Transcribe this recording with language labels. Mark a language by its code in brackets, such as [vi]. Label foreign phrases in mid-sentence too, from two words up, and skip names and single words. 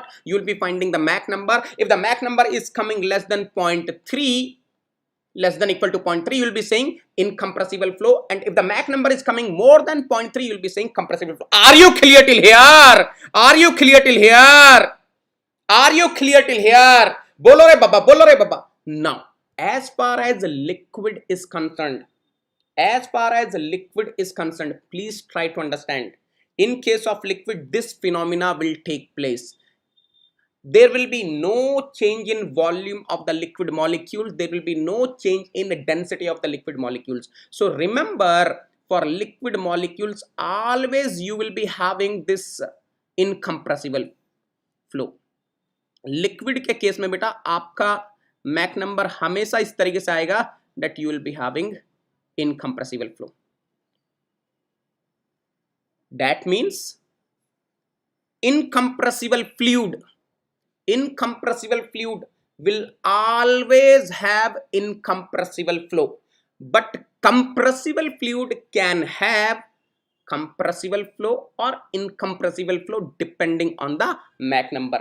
[en] You will be finding the Mach number. If the Mach number is coming less than 0.3, less than equal to 0.3, you will be saying incompressible flow. And if the Mach number is coming more than 0.3, you will be saying compressible flow. Are you clear till here? Are you clear till here? Are you clear till here? [hi] बोलो रे बाबा, बोलो रे बाबा. [en] Now, as far as liquid is concerned, please try to understand. In case of liquid, this phenomena will take place. There will be no change in volume of the liquid molecules. There will be no change in the density of the liquid molecules. So remember, for liquid molecules, always you will be having this incompressible flow. [hi] लिक्विड के केस में बेटा आपका मैक नंबर हमेशा इस तरीके से आएगा [en] that you will be having incompressible flow. That means incompressible fluid will always have incompressible flow, but compressible fluid can have compressible flow or incompressible flow depending on the Mach number.